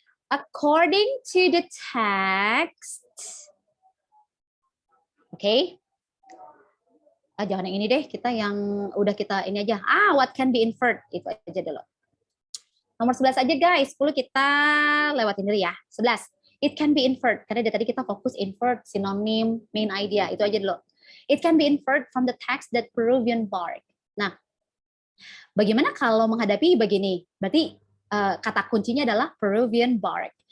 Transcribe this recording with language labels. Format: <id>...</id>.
<en>According to the text, oke?</en> <id>Jangan yang ini deh, kita yang udah kita ini aja.</id> <en>What can be inferred,</en> <id>itu aja dulu. Nomor 11 aja guys, 10 kita lewatin dulu ya. 11.</id> <en>It can be inferred,</en> <id>karena dari tadi kita fokus invert, sinonim, main idea, itu aja dulu.</id> <en>It can be inferred from the text that Peruvian bark.</en> <id>Nah, bagaimana kalau menghadapi begini? Berarti kata kuncinya adalah Peruvian bark.</id>